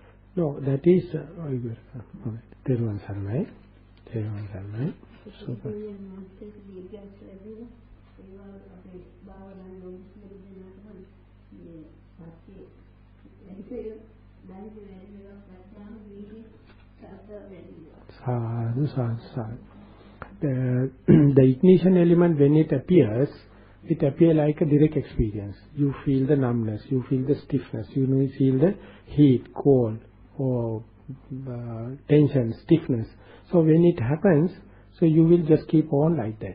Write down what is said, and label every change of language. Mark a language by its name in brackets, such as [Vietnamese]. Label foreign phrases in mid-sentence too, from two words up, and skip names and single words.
[English] No, that is [Sinhala] තෙරෝ සරණයි. තෙරෝ සරණයි. Super. සාධු, සාධු, සාධු. [English] The ignition element, when it appears like a direct experience. You feel the numbness, you feel the stiffness, you feel the heat, cold, or tension, stiffness. So when it happens, so you will just keep on like that.